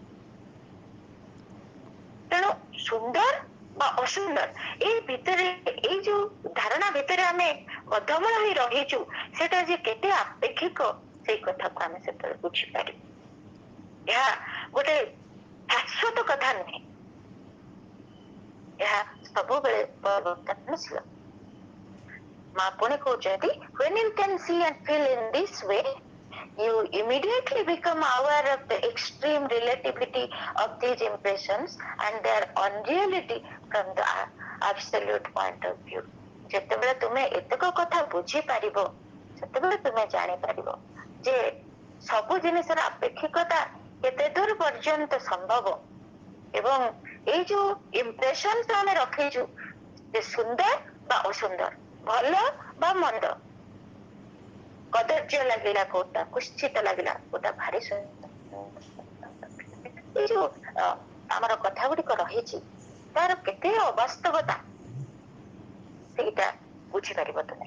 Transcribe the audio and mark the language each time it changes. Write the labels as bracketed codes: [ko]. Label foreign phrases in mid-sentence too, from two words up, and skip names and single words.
[or] ତେଣୁ ସୁନ୍ଦର ବା ଅସୁନ୍ଦର ଏଇ ଭିତରେ, ଏଇ ଯୋଉ ଧାରଣା ଭିତରେ ଆମେ ବଦ୍ଧମୂଳ ହୋଇ ରହିଛୁ, ସେଟା ଯେ କେତେ ଆପେକ୍ଷିକ ସେଇ କଥାକୁ ଆମେ ସେତେବେଳେ ବୁଝିପାରିବୁ। ଏହା ଗୋଟେ ଶାଶ୍ୱତ କଥା ନୁହେଁ, ଏହା ସବୁବେଳେ ପରିବର୍ତ୍ତନଶୀଳ। ମା ପୁଣି କହୁଛନ୍ତି, [en] when you can see and feel in this way, you immediately become aware of the extreme relativity of these impressions and their unreality from the absolute point of view. [or] ଯେତେବେଳେ ତୁମେ ଏତକ କଥା ବୁଝିପାରିବ, ସେତେବେଳେ ତୁମେ ଜାଣିପାରିବ ଯେ ସବୁ ଜିନିଷର ଆପେକ୍ଷିକତା କେତେ ଦୂର ପର୍ଯ୍ୟନ୍ତ ସମ୍ଭବ ଏବଂ ଏଇ ଯୋଉ ଇମ୍ପ୍ରେସନ ଆମେ ରଖିଛୁ ଯେ ସୁନ୍ଦର ବା ଅସୁନ୍ଦର, ଭଲ ବା ମନ୍ଦ, କଦର୍ଯ୍ୟ ଲାଗିଲା କୋଉଟା, କୁଶ୍ଚିତ ଲାଗିଲା କୋଉଟା, ଭାରି ଏଇ ଯୋଉ ଆମର କଥା ଗୁଡିକ ରହିଛି ତାର କେତେ ଅବାସ୍ତବତା ସେଇଟା ବୁଝିପାରିବ ତୁମେ।